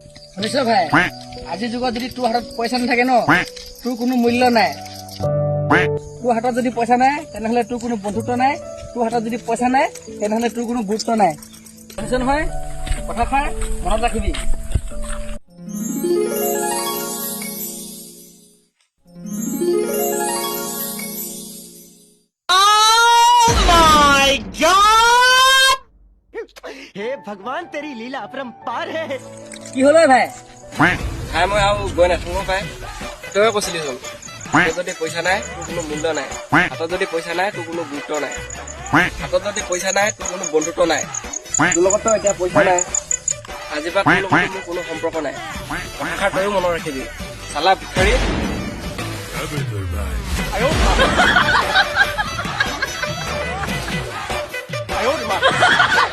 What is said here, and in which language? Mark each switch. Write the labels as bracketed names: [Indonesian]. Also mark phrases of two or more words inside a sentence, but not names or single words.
[Assamese] শুনিছ ভাই আজিৰ যুগত যদি তোৰ হাতত পইচা নাথাকে ন তোৰ কোনো মূল্য নাই তোৰ হাতত যদি পইচা নাই তেনেহলে তোৰ কোনো বন্ধুত্ব নাই তোৰ হাতত যদি পইচা নাই তেনেহলে তোৰ কোনো গুৰুত্ব নাই শুনিছ নহয় কথাষাৰ মনত ৰাখিবি [Hindi] हे भगवान तेरी लीला अपरंपार है [Assamese] কি হল ভাই ভাই মই আৰু গৈ নাথাকো পাই তই কৈছিলি চোন হাতত যদি পইচা নাই তোৰ কোনো মূল্য নাই হাতত যদি পইচা নাই তোৰ কোনো গুৰুত্ব নাই হাতত যদি পইচা নাই তোৰ কোনো বন্ধুত্ব নাই তোৰ লগততো এতিয়া পইচা নাই আজিৰ পৰা তোৰ লগত মোৰ কোনো সম্পৰ্ক নাই কথাষাৰ তয়ো মনত ৰাখিবি চালা ভিক্ষাৰী আয়ো মা